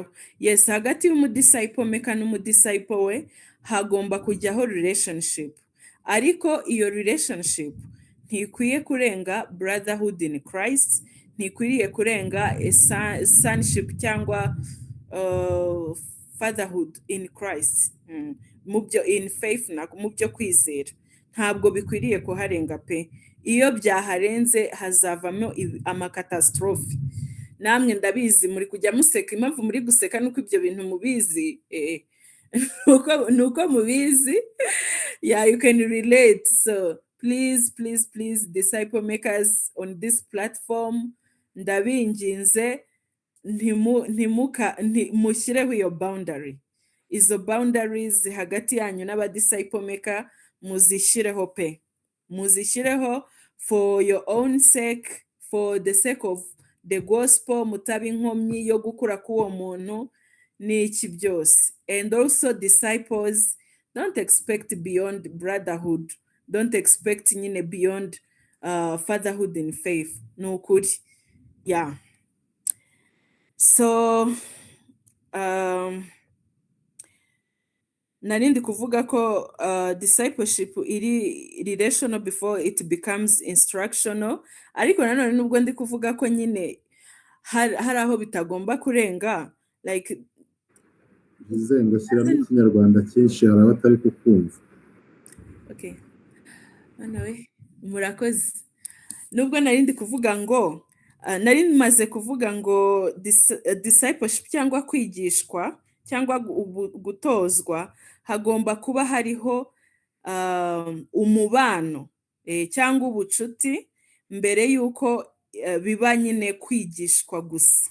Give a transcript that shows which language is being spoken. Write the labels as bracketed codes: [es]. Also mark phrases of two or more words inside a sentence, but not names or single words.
[rw] Yes, hagati y'umudisciple meka n'umudisciple we hagomba kujyaho relationship, ariko iyo relationship ntikwiye kurenga [en] brotherhood in Christ, [rw] ntikwiriye kurenga sonship cyangwa [en] fatherhood in Christ, [rw] mu byo [en] in faith [rw] na mu byo kwizera ntabwo bikwiriye kuharenga pe. Iyo byaharenze hazavamo amakatastrophe. Namwe ndabizi muri kujya museka, impamvu muri guseka nuko ibyo bintu mubizi, nuko mubizi. [en] Yeah, you can relate. So please disciple makers on this platform, [rw] ndabinginze mushyireho iyo boundary. Izo boundaries hagati yanyu n'abadisciple maker muzishyireho pe, muzishyireho [en] for your own sake, for the sake of the gospel, [rw] mutaba inkomyi yo gukura k'uwo muntu n'iki byose. [en] And also disciples, don't expect beyond brotherhood, don't expect nyine beyond fatherhood in faith. [rw] No ukuri. Yeah. So narindi kuvuga ko discipleship iri [en] relational before it becomes instructional, [rw] ariko nanone nubwo ndi kuvuga ko nyine hari aho bitagomba kurenga, like izengo shyiramo ikinyarwanda cyinshi hari abatari kukumva. Okay, nawe murakoze. Nubwo narindi kuvuga ngo nari maze kuvuga ngo discipleship cyangwa kwigishwa cyangwa gutozwa, hagomba kuba hariho umubano cyangwa ubucuti mbere y'uko biba nyine kwigishwa gusa.